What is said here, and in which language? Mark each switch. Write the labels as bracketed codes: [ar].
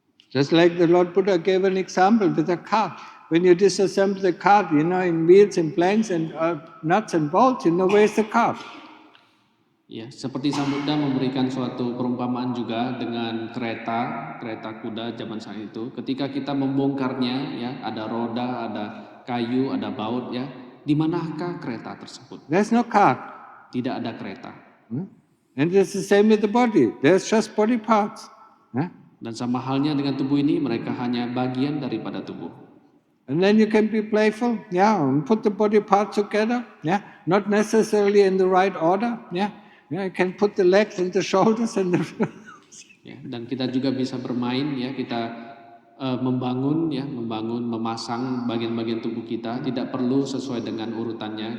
[en] Just like the Lord Buddha gave an example with a cart. When you disassemble the cart, in wheels and planks and nuts and bolts, where's the cart? [id] Ya, seperti Sang Buddha memberikan suatu perumpamaan juga dengan kereta kuda zaman saat itu. Ketika kita membongkarnya, ya ada roda, ada kayu, ada baut, ya. Di manakah kereta tersebut? [en] There's no cart. [id] Tidak ada kereta. [en] And it's the same with the body. There's just body parts. [id] Dan sama halnya dengan tubuh ini, mereka hanya bagian daripada tubuh. [en] And then you can be playful, and put the body parts together, not necessarily in the right order, you can put the legs and the shoulders and the [id] ya, dan kita juga bisa bermain, ya kita membangun, memasang bagian-bagian tubuh kita, tidak perlu sesuai dengan urutannya.